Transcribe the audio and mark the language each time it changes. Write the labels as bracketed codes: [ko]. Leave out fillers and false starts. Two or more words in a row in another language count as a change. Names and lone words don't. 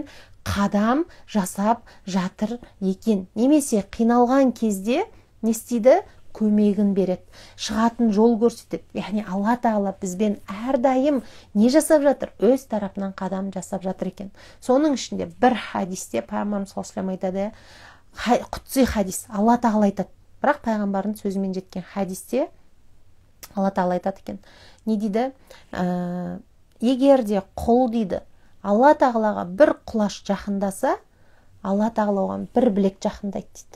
[kk] Қадам жасап жатыр екен. Немесе қиналған кезде не істейді? Көмегін береді, шығатын жол көрсетеді. Яғни Алла Тағала бізбен әрдайым не жасап жатыр? Өз тарапынан қадам жасап жатыр екен. Соның ішінде бір хадисте пайғамбар [ar] صلى الله عليه وسلم [kk] айтады, құдси хадис, Алла Тағала айтады. Бірақ пайғамбардың сөзімен жеткен хадисте Алла Тағала айтады екен. Не дейді? Егер де құл дейді Алла Тағалаға бір құлаш жақындаса, Алла Тағала оған бір білек жақындайды дейді.